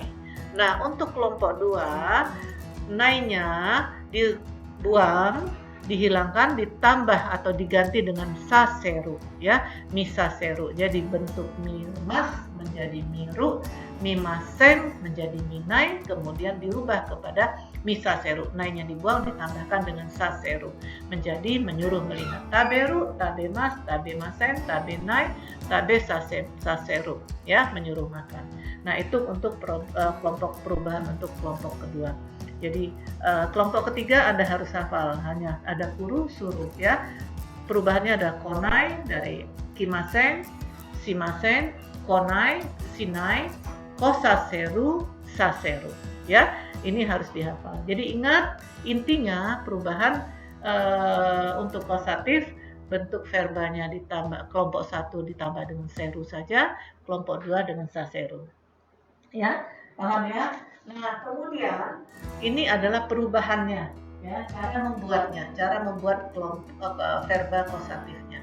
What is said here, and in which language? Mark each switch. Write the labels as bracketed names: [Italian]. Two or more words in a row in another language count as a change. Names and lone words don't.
[Indonesian] Nah, untuk kelompok 2, nai-nya dibuang, dihilangkan, ditambah atau diganti dengan saseru, ya, misaseru. Jadi bentuk mimas menjadi miru, mimasen menjadi minai, kemudian dirubah kepada misaseru. Nai-nya dibuang, ditambahkan dengan saseru, menjadi menyuruh melihat. [Japanese] Taberu, tabemas, tabemasen, tabenai, tabe saseru, [Indonesian] ya, menyuruh makan. Nah, itu untuk kelompok perubahan untuk kelompok kedua. Jadi kelompok ketiga Anda harus hafal, hanya ada [Japanese] kuru, suruh, [Indonesian] ya. Perubahannya ada [Japanese] konai dari kimasen, shimasen, konai, shinai, kosaseru, saseru, [Indonesian] ya. Ini harus dihafal. Jadi ingat, intinya perubahan untuk kausatif, bentuk verbanya ditambah, kelompok 1 ditambah dengan seru saja, kelompok 2 dengan saseru, ya. Paham, ya? Nah, kemudian ini adalah perubahannya, ya, cara membuatnya, cara membuat verba kausatifnya.